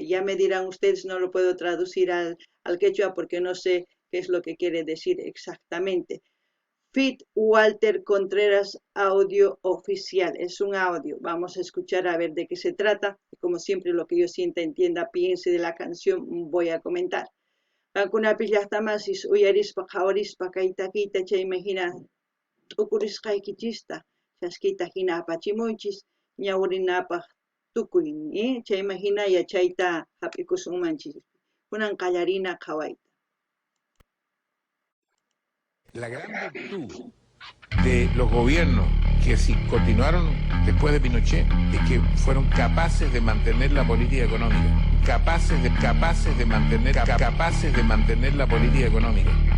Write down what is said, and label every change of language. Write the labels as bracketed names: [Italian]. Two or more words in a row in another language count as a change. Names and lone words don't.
[Spanish] Ya me dirán ustedes, no lo puedo traducir al quechua porque no sé qué es lo que quiere decir exactamente. Fit Walter Contreras, audio oficial. Es un audio. Vamos a escuchar a ver de qué se trata. Como siempre, lo que yo sienta, entienda, piense de la canción, voy a comentar. [Quechua] Kunapi llaqtamasis uyarispa qhawarispa kay takiyta chay imagina t'ukurisqaykichista chaskita hina apachimunchis ñawrinapaq tukuy chay imagina yachayta hap'ikusunmanchis kunan qallarina qhawayta. [Spanish] La gran virtud de los gobiernos que si continuaron después de Pinochet es que fueron capaces de mantener la política económica, capaces de mantener la política económica.